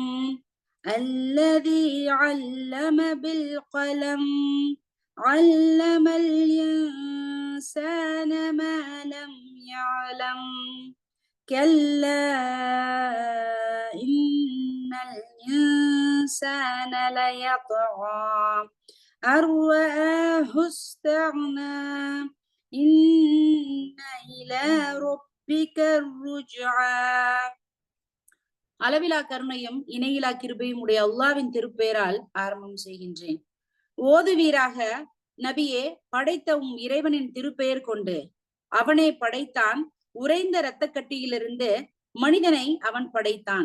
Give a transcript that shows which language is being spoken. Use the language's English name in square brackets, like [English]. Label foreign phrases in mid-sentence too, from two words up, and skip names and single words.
[Arabic] الذي علم بالقلم علم الإنسان ما لم يعلم كلا إن الإنسان ليطغى أن رآه استغنى إن إلى ربك الرجعى. [Tamil] அளவிலா கருணையும் இணையிலா கிருபையும் உடைய அல்லாஹ்வின் திருப்பெயரால் ஆரம்பம் செய்கின்றேன். ஓதுவீராக நபியே, படைத்த உம் இறைவனின் திருப்பெயர் கொண்டு. அவனே படைத்தான், உறைந்த இரத்த கட்டியிலிருந்து மனிதனை அவன் படைத்தான்.